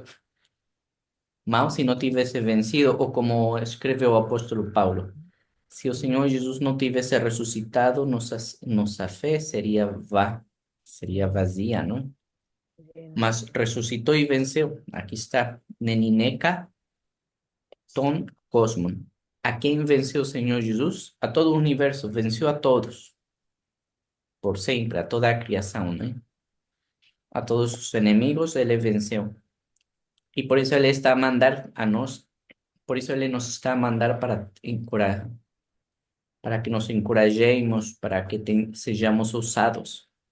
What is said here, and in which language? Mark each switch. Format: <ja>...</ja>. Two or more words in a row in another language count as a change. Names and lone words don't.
<pt>Mal se não tivesse vencido, ou como escreveu o apóstolo Paulo, se o Senhor Jesus não tivesse ressuscitado, nossa fé seria seria vazia, não? Mas ressuscitou e venceu. Aqui está,</pt> <el>νενίκηκα τὸν κόσμον.</el> <pt>A quem venceu o Senhor Jesus? A todo o universo, venceu a todos, por sempre, a toda a criação, né? A todos os inimigos ele venceu. E por isso ele está a mandar a nós, por isso ele nos está a mandar para que nos encorajemos, para que sejamos ousados.</pt>